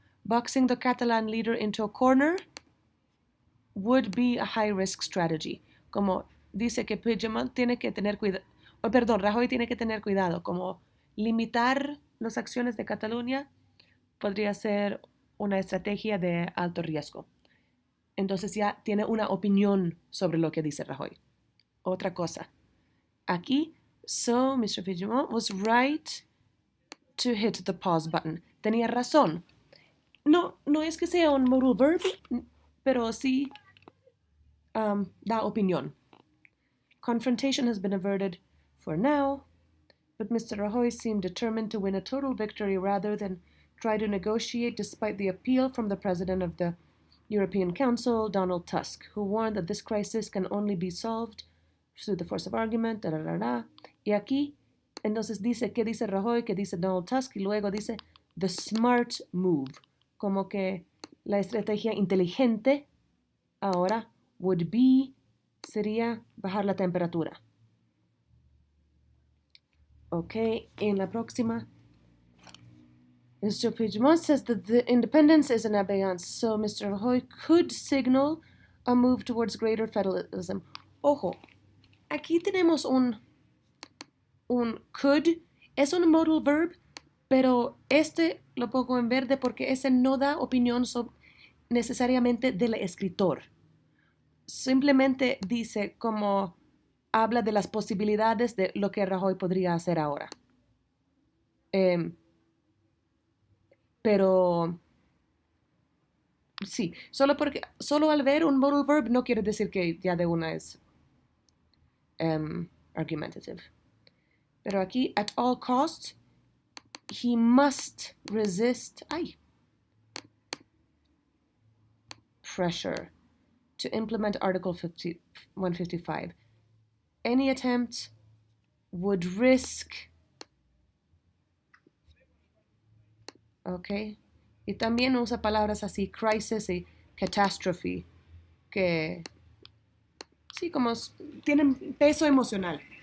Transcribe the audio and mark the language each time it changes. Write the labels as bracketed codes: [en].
[en] Boxing the Catalan leader into a corner would be a high-risk strategy. [es] Como dice que Puigdemont tiene que tener cuidado, perdón, Rajoy tiene que tener cuidado, como limitar las acciones de Cataluña podría ser una estrategia de alto riesgo. Entonces ya tiene una opinión sobre lo que dice Rajoy. Otra cosa. Aquí, [en] so Mr. Puigdemont was right to hit the pause button. [es] Tenía razón. No, no es que sea un modal verb, pero sí da opinión. [en] Confrontation has been averted for now, but Mr. Rajoy seemed determined to win a total victory rather than try to negotiate despite the appeal from the president of the European Council, Donald Tusk, who warned that this crisis can only be solved through the force of argument, da, da, da, da. [es] Y aquí, entonces dice, ¿qué dice Rajoy? ¿Qué dice Donald Tusk? Y luego dice, [en] the smart move, [es] como que la estrategia inteligente ahora [en] would be, [es] sería bajar la temperatura. Ok, en la próxima, Mr. [en] Puigdemont says that the independence is an abeyance, so Mr. Rajoy could signal a move towards greater federalism. [es] Ojo, aquí tenemos un could, es un modal verb, pero este lo pongo en verde porque ese no da opinión necesariamente del escritor. Simplemente dice como habla de las posibilidades de lo que Rajoy podría hacer ahora. Pero sí, solo al ver un modal verb no quiere decir que ya de una es argumentative. Pero aquí, [en] at all costs, he must resist pressure to implement Article 155. Any attempt would risk, [es] ok, y también usa palabras así, crisis y catastrophe, que sí, como tienen peso emocional.